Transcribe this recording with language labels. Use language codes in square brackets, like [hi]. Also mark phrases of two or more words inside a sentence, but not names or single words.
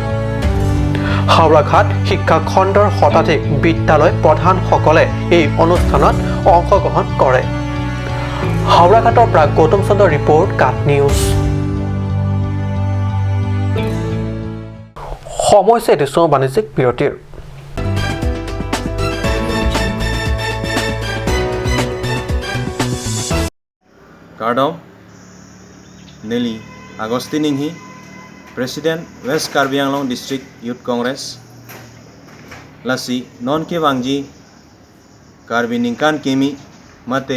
[as] হাওৰাঘাট শিক্ষা খণ্ডৰ শতাধিক বিদ্যালয় প্ৰধানসকলে এই অনুষ্ঠানত অংশগ্ৰহণ কৰে। হাওৰাঘাটৰ পৰা গৌতম চন্দ্ৰৰ ৰিপৰ্ট কাট নিউজ। সময় দিছো বাণিজ্যিক বিৰতিৰ। [mjw] Kardom Nelly Agostininghi President West Karbi Anglong District Youth Congress Lasi Non ke Wangji Karbi Ningkan Kimi Mate